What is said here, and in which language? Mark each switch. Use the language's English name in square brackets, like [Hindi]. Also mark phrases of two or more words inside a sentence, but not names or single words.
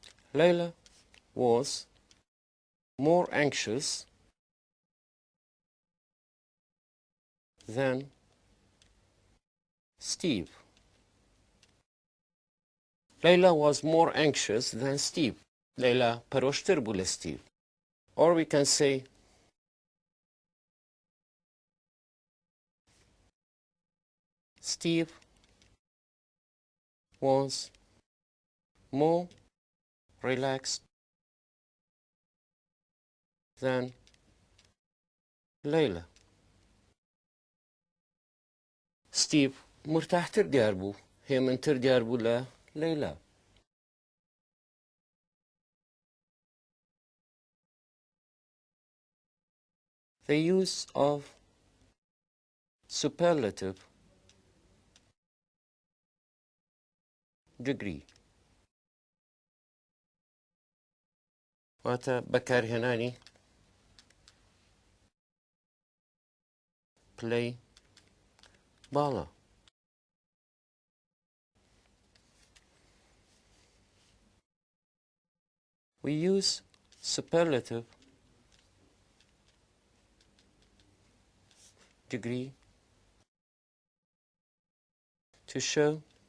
[English] Layla was more anxious than Steve. Layla was more anxious than Steve. [Central Kurdish] Layla پرۆشتر بوو لە Steve. [English] Or we can say Steve was more relaxed than Layla. [Central Kurdish] Steve مرتاحتر دیار بوو هێمنتر دیار بوو لە Layla. [English] The use of superlative degree. [Central Kurdish] واتە بەکارهێنانی پلەی باڵا. [English] We use superlative degree to show